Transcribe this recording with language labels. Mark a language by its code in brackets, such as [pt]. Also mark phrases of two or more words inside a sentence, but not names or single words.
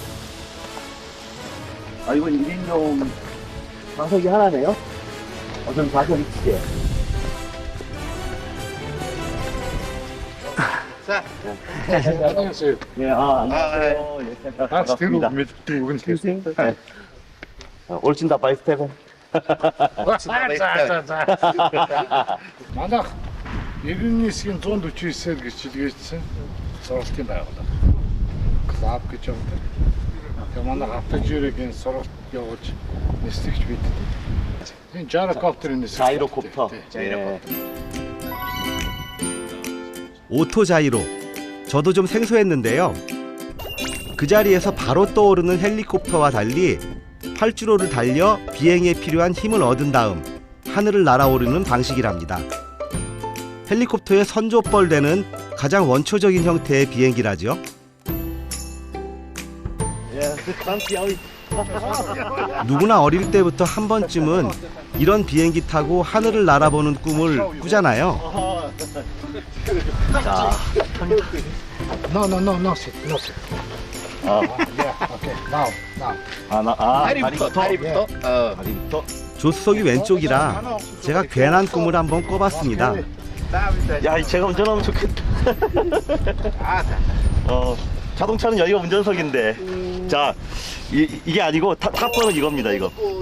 [ko] 이건 1인용 좌석이 하나네요. 좀 좌석이 두 개. 자, 안녕하세요. 네, 안녕하세요. 반갑습니다. 올친다 바이스테고. [mn] Манайх 91-ийн 149-ээр гэрчилгээжсэн сургалтын байгууллага. Клаб гэж явдаг. Тэгээ манай автожирийн сургалт явуулж нислэгч бид. Энэ жирокоптерын нислэг. [ko] 자이로콥터. 오토 자이로. 저도 좀 생소했는데요. 그 자리에서 바로 떠오르는 헬리콥터와 달리 활주로를 달려 비행에 필요한 힘을 얻은 다음 하늘을 날아오르는 방식이랍니다. 헬리콥터의 선조벌되는 가장 원초적인 형태의 비행기라죠. 누구나 어릴 때부터 한 번쯤은 이런 비행기 타고 하늘을 날아보는 꿈을 꾸잖아요. [en] No, sit. Okay, now. [ko] 다리부터. 조수석이 왼쪽이라 제가 괜한 꿈을 한번 꿔봤습니다. 야, 제가 운전하면 좋겠다. 자동차는 여기가 운전석인데. 자, 이게 아니고 탑번은 이겁니다, 이거.